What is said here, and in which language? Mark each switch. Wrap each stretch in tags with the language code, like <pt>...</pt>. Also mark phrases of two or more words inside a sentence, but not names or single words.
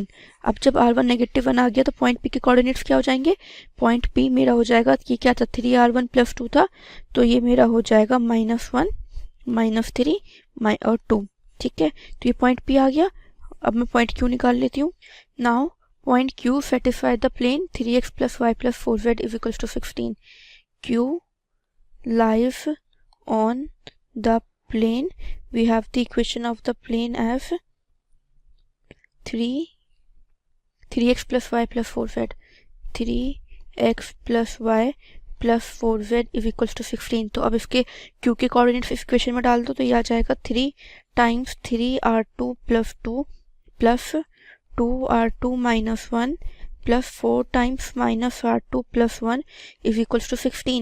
<hi>अब जब r1 -1 आ गया तो पॉइंट P के कोऑर्डिनेट्स क्या हो जाएंगे, पॉइंट P मेरा हो जाएगा, ये क्या था 3r1 प्लस 2 था, तो ये मेरा हो जाएगा -1 -3 और 2। ठीक है, तो ये पॉइंट P आ गया। अब मैं पॉइंट Q निकाल लेती हूँ।</hi> <en>now point Q satisfy the plane 3x plus y plus 4z is equals to 16. Q lies on the plane, we have the equation of the plane as 3x plus y plus 4z, 3x plus y plus 4z is equals to 16.</en> <hi>तो अब इसके Q के कोऑर्डिनेट्स इस इक्वेशन में डाल दो तो ये आ जाएगा</hi> <en>3 times 3r2 plus 2 plus 2r2 minus 1 plus 4 times minus r2 plus 1 is equals to 16.</en>